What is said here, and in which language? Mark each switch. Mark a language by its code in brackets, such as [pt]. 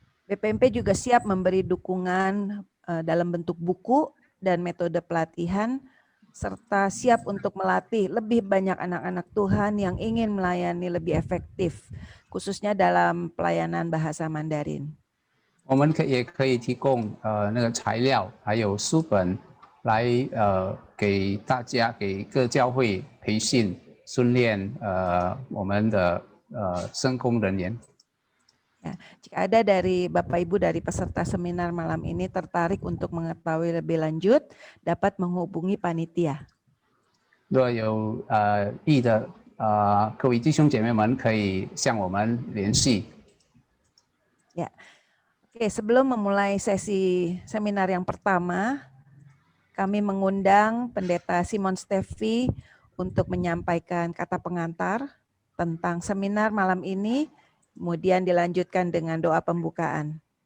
[id] BPMP juga siap memberi dukungan dalam bentuk buku dan metode pelatihan, serta siap untuk melatih lebih banyak anak-anak Tuhan yang ingin melayani lebih efektif, khususnya dalam pelayanan bahasa Mandarin. [zh] 我们也可以提供那个材料，还有书本，来给大家给各教会培训训练我们的圣工人员。 [id] Ya, jika ada dari Bapak Ibu dari peserta seminar malam ini tertarik untuk mengetahui lebih lanjut, dapat menghubungi panitia. [zh] 若有意的各位弟兄姐妹们可以向我们联系。 [id] Ya, oke. Sebelum memulai sesi seminar yang pertama, Kami mengundang Pendeta Simon Steffi untuk menyampaikan kata pengantar tentang seminar malam ini, kemudian dilanjutkan dengan doa pembukaan.